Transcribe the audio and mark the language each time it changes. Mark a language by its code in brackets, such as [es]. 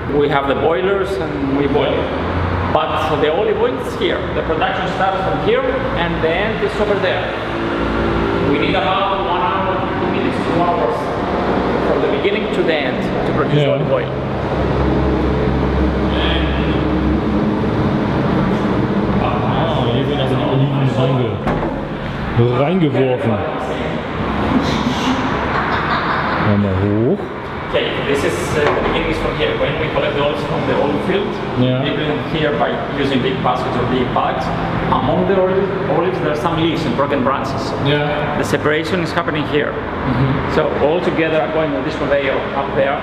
[en] We have the boilers and we boil it. But the olive oil is here. The production starts from here and the end is over there. We need about 1 hour, 2 minutes, 2 hours from the beginning to the end to produce olive oil. [de] Hier werden also die Oliven reingeworfen. Einmal hoch. [en] Okay, this is the beginning is from here. When we collect the olives from the olive field, we bring here by using big baskets or big bags. Among the olives, there are some leaves and broken branches. Yeah. The separation is happening here. So all together are going on this conveyor up there.